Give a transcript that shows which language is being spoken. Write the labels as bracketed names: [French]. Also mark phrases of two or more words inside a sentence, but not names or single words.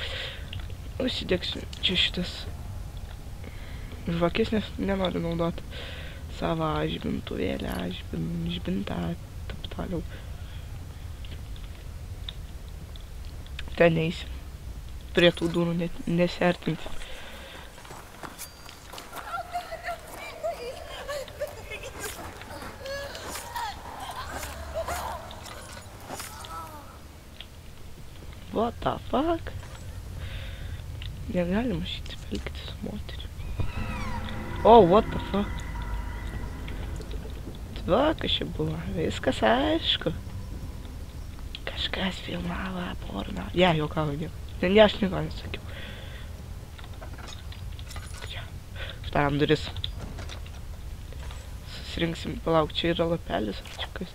[Lithuanian] Užsidegsiu čia šitas žvakės, nes nenoriu naudoti savo žibintuvėlę, žibintą, taip toliau. Ten neįsim. Prie tų durų nesiartinti. [English] What the fuck? [Lithuanian] Negalima šitaip elgtis su moteriu. [English] Oh, what the fuck? [Lithuanian] Va, kas čia buvo? Viskas aišku. Kažkas filmavo porno. Ja, juokauju, nieko. Ne, aš nieko nesakiau. Čia. Štaram duris. Susirinksim, palauk, čia yra lapelis, ar čia kas?